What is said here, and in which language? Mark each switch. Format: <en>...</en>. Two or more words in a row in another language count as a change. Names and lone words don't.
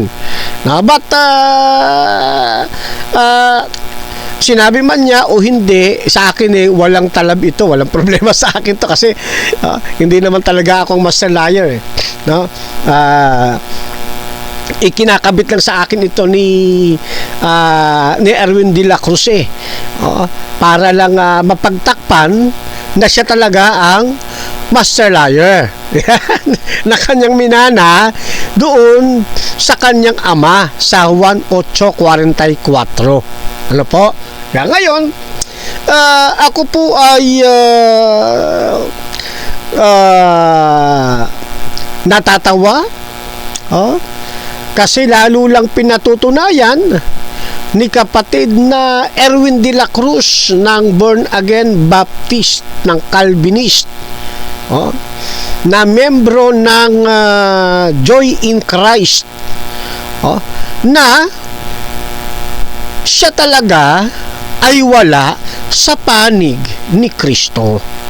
<tl>But sinabi man niya o hindi, sa akin walang talab ito, walang problema sa akin to kasi hindi naman talaga akong</tl> <en>master liar.</en> <tl>Ikinakabit lang sa akin ito ni Erwin de la Cruz para lang mapagtakpan na siya talaga ang</tl> <en>master liar</en> <tl>na kanyang minana doon sa kanyang ama sa Juan 8:44. Ano po? Ngayon, ako po ay natatawa kasi lalo lang pinatutunayan ni kapatid na Erwin de la Cruz ng Born Again Baptist ng Calvinist, na membro ng Joy in Christ, na siya talaga ay wala sa panig ni Kristo.</tl>